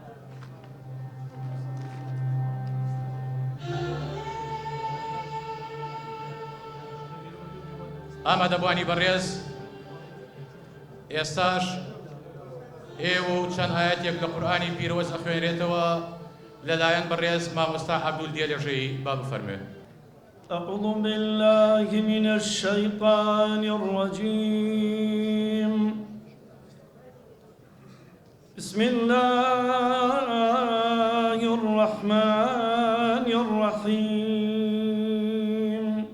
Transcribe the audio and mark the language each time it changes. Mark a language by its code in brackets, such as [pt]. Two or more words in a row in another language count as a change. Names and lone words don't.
[ckb] ئامادەبوانی بەڕێز ئێستاش ئێوە و چەند ئاەتێک لە قورئانی پیرۆز ئەخوێنرێتەوە لەلایەن بەڕێز مامۆستا عەبدولدێلێژەیی با بفەرمێ [ar] أعوذ بالله من الشيطان الرجيم بسم الله الرحمن الرحيم